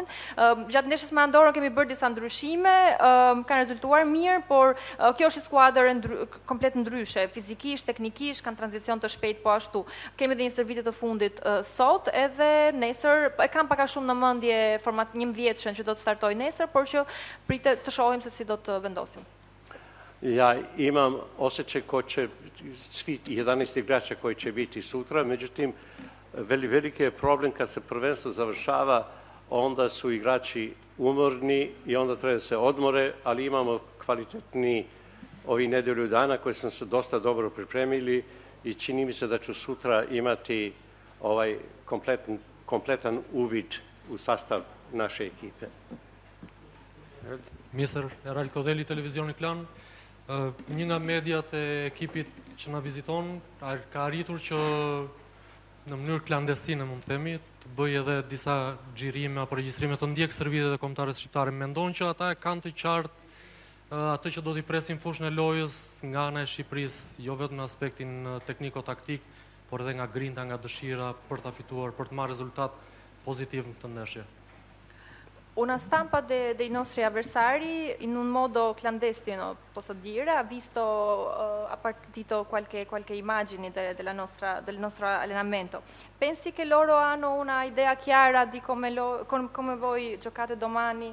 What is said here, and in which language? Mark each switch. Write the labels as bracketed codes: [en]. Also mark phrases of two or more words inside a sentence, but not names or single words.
[sq] Gjatë ndeshjes me Andorrën kemi bërë disa ndryshime, kanë rezultuar mirë, por kjo është skuadër komplet ndryshe, fizikisht, teknikisht, kanë tranzicion të shpejt po ashtu. Kemi dhe një stërvitje të fundit sot, edhe nesër, e kam paka shumë në mendje format 11-shën që do të startoj nesër, por që pritet të shohim se si do të vendosim. [sr] Ja imam osjećaj ko će, svi 11 igrača koji će biti sutra, međutim, veliki je problem kad se prvenstvo završava, onda su igrači umorni i onda treba da se odmore, ali imamo kvalitetni ovi nedelju dana koje smo se dosta dobro pripremili i čini mi se da ću sutra imati kompletan uvid u sastav naše ekipe. [sq] Mjesër Eral Kodeli, Televizioni Klan, një nga mediat e ekipit që na viziton ka arritur që në mënyrë klandestine, mund të themi, të bëj edhe disa xhirime apo regjistrime të ndjek stërvitjet e kombëtarëve shqiptarë. Mendon që ata e kanë të qartë atë që do t'i presin fushën e lojës nga ana e Shqipërisë, jo vetëm në aspektin tekniko-taktik, por edhe nga grinta, nga dëshira për ta fituar, për të marrë rezultat pozitiv në këtë ndeshje. [it] Una stampa dei nostri avversari in un modo clandestino, posso dire, ha visto, ha partito qualche immagini del nostro allenamento. Pensi che loro hanno una idea chiara di come voi giocate domani?